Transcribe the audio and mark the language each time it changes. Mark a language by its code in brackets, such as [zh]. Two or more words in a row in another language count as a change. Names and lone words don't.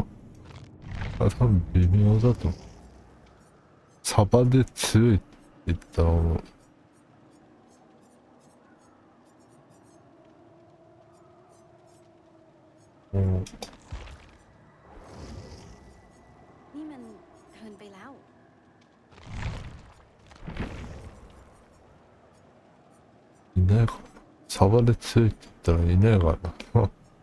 [ja] 多分微妙だと思う。サバで強いって言ったらもう、 [th] นี่มันเกินไปแล้ว [ja] いないか。サバで強いって言ったらいないからな。